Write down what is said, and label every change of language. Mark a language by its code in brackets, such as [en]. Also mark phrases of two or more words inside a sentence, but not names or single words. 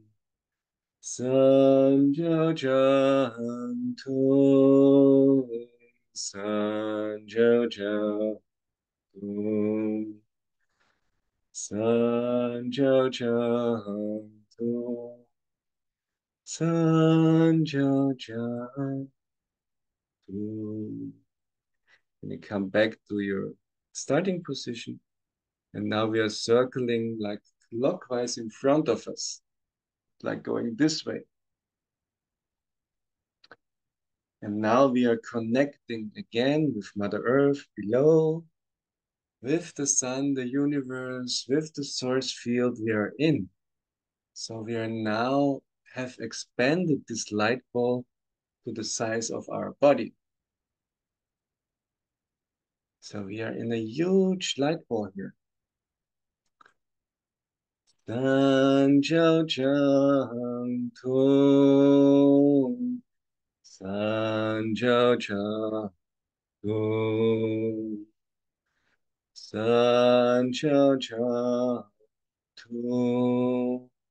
[zh] 三焦降土，三焦降土，三焦降土，三焦降土. [en] And you come back to your starting position. And now we are circling like clockwise in front of us, like going this way. And now we are connecting again with Mother Earth below, with the sun, the universe, with the source field we are in. So we are now have expanded this light ball to the size of our body. So we are in a huge light ball here. [zh] 三焦降土，三焦降土，三焦降土,